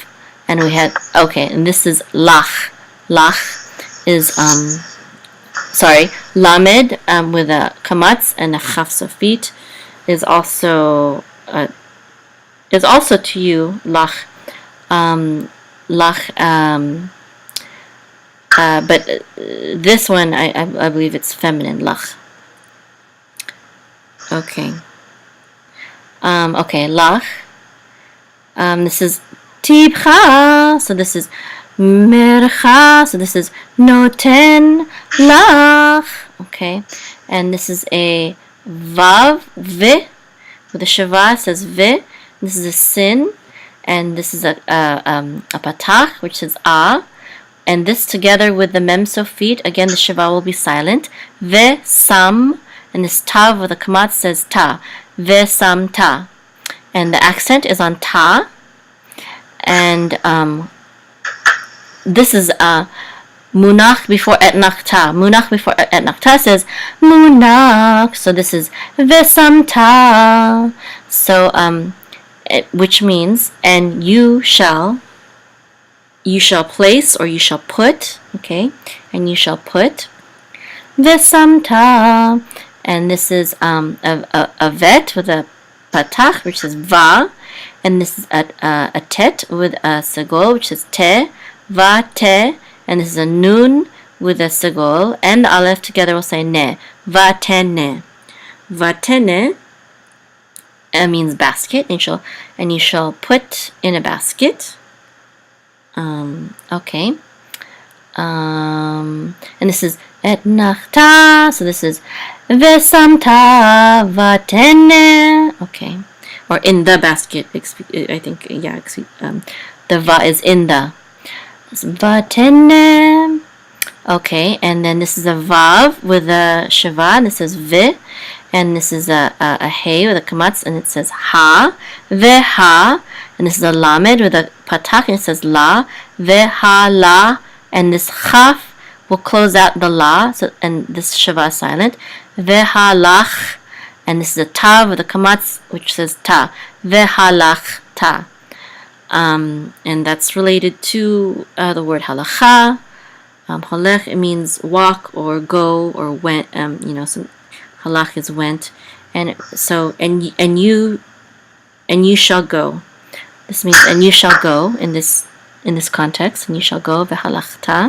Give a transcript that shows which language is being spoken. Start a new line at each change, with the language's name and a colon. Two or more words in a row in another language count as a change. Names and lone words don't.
English: And we had, okay, and this is lach. Lach is, lamed with a kamatz and a chaf sofit is also to you, lach. But this one, I believe it's feminine, lach. Okay. Okay, lach. This is tibcha. So this is mercha. So this is
Hebrew: נוֹתֵן לָךְ.
English: Okay. And this is a vav, vi. With a shava, it says vi. This is a sin. And this is a patach, which is a. And this together with the mem sofit, again the shava will be silent.
Hebrew: וְ שָׂם.
English: And this tav with the kamat says ta.
Hebrew: וְ שַׂמְ תָּ.
English: And the accent is on ta. And this is munach before etnachta. Munach before etnachta says munach. So this is
Hebrew: וְ שַׂמְ תָּ.
English: So which means, and you shall place, or you shall put, okay, and you shall put Vesamta, and this is a vet with a patach, which is va, and this is a tet with a segol, which is te,
Hebrew: בַ טֶּ,
English: and this is a nun with a segol, and the aleph together will say ne,
Hebrew: בַ טֶּ נֶא. בַ טֶּ נֶא
English: means basket, and you shall put in a basket. Okay. And this is et nachta, so this is
Hebrew: וְשַׂמְתָּ בַטֶּנֶא.
English: Okay, or in the basket. I think, yeah. The va is in the vatene. Okay, and then this is a vav with a shava, and this is vi, and this is a hey with a kamatz, and it says ha, veha, and this is a lamed with a patak, and it says la,
Hebrew: וְהָ לַ,
English: and this chaf will close out the la, so, and this shava is silent,
Hebrew: וְהָ לַךְ,
English: and this is a ta with a kamatz, which says ta,
Hebrew: וְהָ לַכְ תָּ,
English: and that's related to the word halacha. Halech, it means walk or go or went. So halach is went, and so and you shall go. This means and you shall go in this context, and you shall go vehalachta.